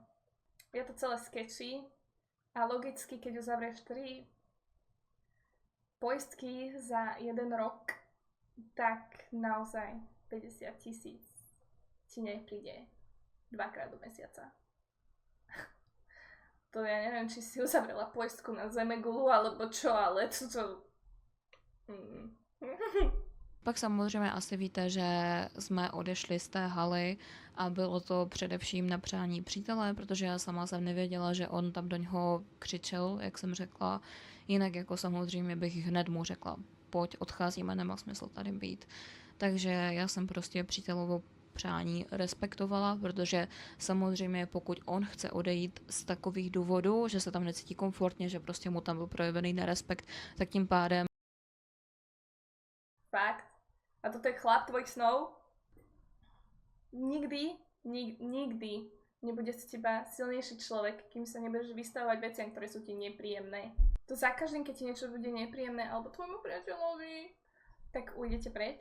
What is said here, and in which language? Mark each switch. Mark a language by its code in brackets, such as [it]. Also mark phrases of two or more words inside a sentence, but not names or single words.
[sk] Je to celé sketchy a logicky, keď uzavrieš 3 poistky za 1 rok, tak naozaj 50 000 ti nepríde 2-krát do mesiaca. To ja neviem, či si uzavrela poistku na Zemegulu alebo čo, ale to... [cs] Pak samozřejmě asi víte, že jsme odešli z té haly a bylo to především na přání přítele, protože já sama jsem nevěděla, že on tam do něho křičel, jak jsem řekla. Jinak jako samozřejmě bych hned mu řekla, pojď, odcházíme, nemá smysl tady být. Takže já jsem prostě přítelovo přání respektovala, protože samozřejmě pokud on chce odejít z takových důvodů, že se tam necítí komfortně, že prostě mu tam byl projevený nerespekt, tak tím pádem Fakt. [sk] A toto je chlap tvojich snov? Nikdy nebude z teba silnejší človek, kým sa nebudeš vystavovať veciam, ktoré sú ti nepríjemné. To za každým, keď ti niečo bude nepríjemné, alebo tvojmu priateľovi, tak ujdete preč.